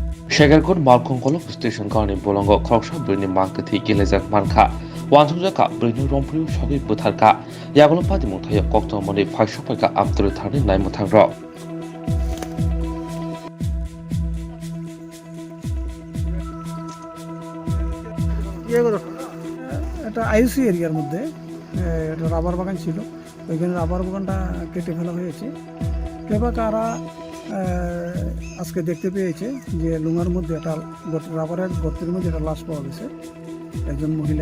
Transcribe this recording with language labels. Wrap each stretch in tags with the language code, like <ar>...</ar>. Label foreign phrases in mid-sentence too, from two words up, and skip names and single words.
<trp>Shagarkot Malkongkolok Station Kani Bolongo Kroksha Brini Marketi Gilezak Manka Wanzaka Brini Rompu Shogi Butarka Yagolo Pati Mutaya Kokto Moni Fashopaka Abdul Tani Naimutangro</trp> <bn>এটা আইসি এরিয়ার মধ্যে একটা রাবার বাগান ছিল, ওইখানে রাবার বাগানটা কেটে ফেলা হয়েছে। কেবা কারা আজকে দেখতে পেয়েছে যে লুঙার মধ্যে একটা রাবারের গর্তের মধ্যে একটা লাশ পাওয়া গেছে, একজন মহিলা।</bn>